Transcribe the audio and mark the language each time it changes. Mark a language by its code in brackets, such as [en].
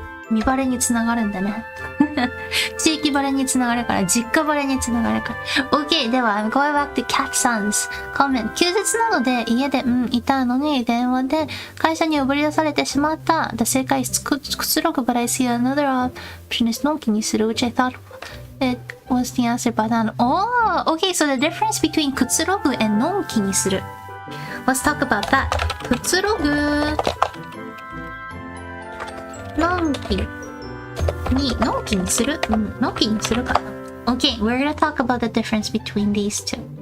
[ja] 見バレにつながるんだね。地域バレにつながるから、実家バレにつながるから。 [en] OK! では、going back to cat son's comment. [ja] 休日なので家で、いたのに電話で会社に呼び出されてしまった。 [en] The 正解is くつろぐ but I see another option is のんきにする which I thought it was the answer but then oh! Okay, so the difference between くつろぐ and のんきにする. Let's talk about that. [ja] くつろぐのんきのんきにするのんきにするかな [en] Okay, we're gonna talk about the difference between these two.